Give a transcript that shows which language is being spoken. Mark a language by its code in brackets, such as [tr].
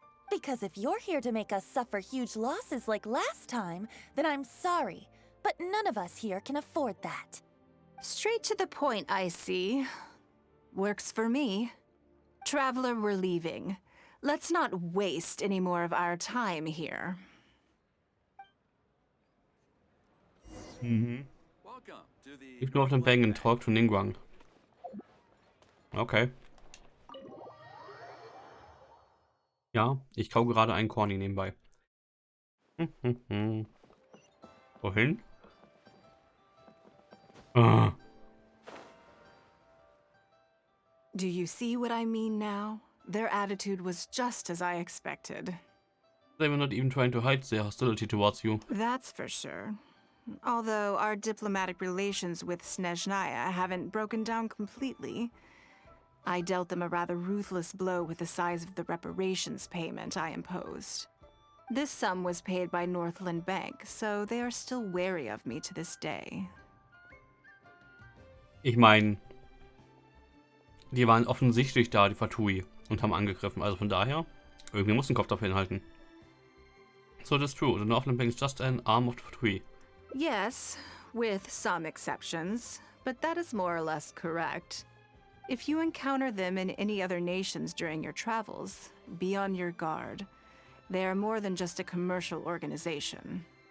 [en] Because if you're here to make us suffer huge losses like last time, then I'm sorry, but none of us here can afford that. Straight to the point, I see. Works for me. Traveler, we're leaving. Let's not waste any more of our time here. [de] Ich bin auf dem Bang [en] and talk to [de] Ningguang. Okay. Ja, ich kau gerade einen Corny nebenbei. Wohin? Ah. [en] Do you see what I mean now? Their attitude was just as I expected. They were not even trying to hide their hostility towards you. That's for sure. Although our diplomatic relations with Snezhnaya haven't broken down completely. I dealt them a rather ruthless blow with the size of the reparations payment I imposed. This sum was paid by Northland Bank, so they are still wary of me to this day. [de] Ich meine, die waren offensichtlich da, die Fatui, und haben angegriffen. Also von daher, irgendwie muss ein Kopf dafür hinhalten. [en] So that's true. The Northland Bank is just an arm of the Fatui. Yes, with some exceptions, but that is more or less correct. If you encounter them in any other nations during your travels, be on your guard. They are more than just a commercial organization.